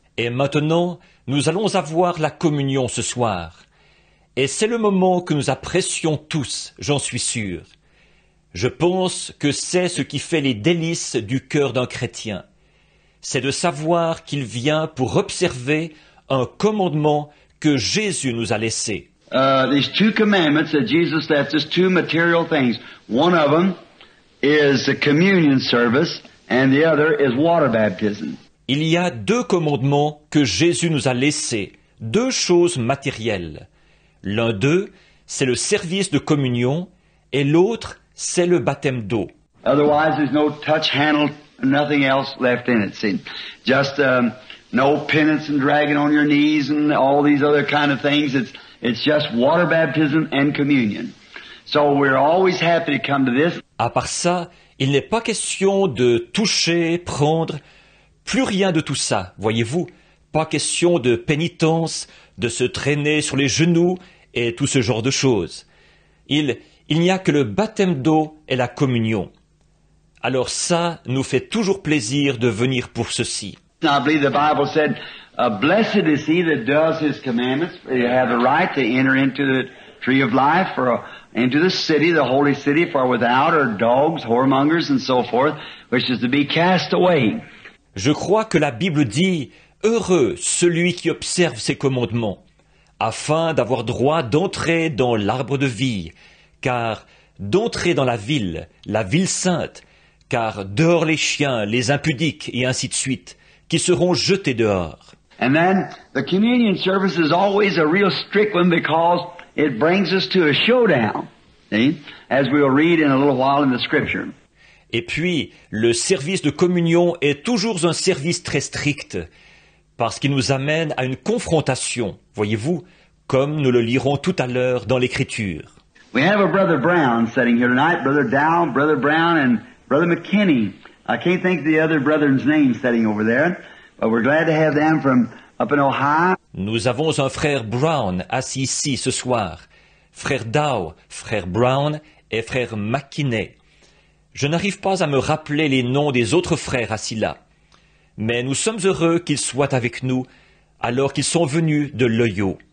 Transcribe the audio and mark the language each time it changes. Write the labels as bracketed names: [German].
[French] Et maintenant, nous allons avoir la communion ce soir. Et c'est le moment que nous apprécions tous, j'en suis sûr. Je pense que c'est ce qui fait les délices du cœur d'un chrétien. C'est de savoir qu'il vient pour observer un commandement que Jésus nous a laissé. [English] These two commandments that Jesus left us, two material things. One of them is the communion service, and the other is water baptism. [French] Il y a deux commandements que Jésus nous a laissés, deux choses matérielles. L'un d'eux, c'est le service de communion, et l'autre, c'est le baptême d'eau. [English] Otherwise, there's no touch, handle, nothing else left in it. See, just no penance and dragging on your knees and all these other kind of things. It's just water baptism and communion. So we're always happy to come to this. [French] À part ça, il n'est pas question de toucher, prendre, plus rien de tout ça, voyez-vous. Pas question de pénitence, de se traîner sur les genoux et tout ce genre de choses. Il n'y a que le baptême d'eau et la communion. Alors ça nous fait toujours plaisir de venir pour ceci. [English] I believe the Bible said, blessed is he that does his commandments. You have the right to enter into the tree of life, into the city, the holy city, for without are dogs, whoremongers, and so forth, which is to be cast away. [French] Je crois que la Bible dit, heureux celui qui observe ses commandements, afin d'avoir droit d'entrer dans l'arbre de vie, car d'entrer dans la ville sainte, car dehors les chiens, les impudiques, et ainsi de suite, qui seront jetés dehors. [English] And then the communion service is always a real strict one because it brings us to a showdown, see, as we'll read in a little while in the scripture. [French] Et puis, le service de communion est toujours un service très strict, parce qu'il nous amène à une confrontation, voyez-vous, comme nous le lirons tout à l'heure dans l'Écriture. [English] We have a Brother Brown sitting here tonight, Brother Dow, Brother Brown, and Brother McKinney. I can't think of the other brethren's name sitting over there, but we're glad to have them from up in Ohio. [French] Nous avons un frère Brown assis ici ce soir, frère Dow, frère Brown et frère McKinney. Je n'arrive pas à me rappeler les noms des autres frères assis là, mais nous sommes heureux qu'ils soient avec nous alors qu'ils sont venus de l'Ohio.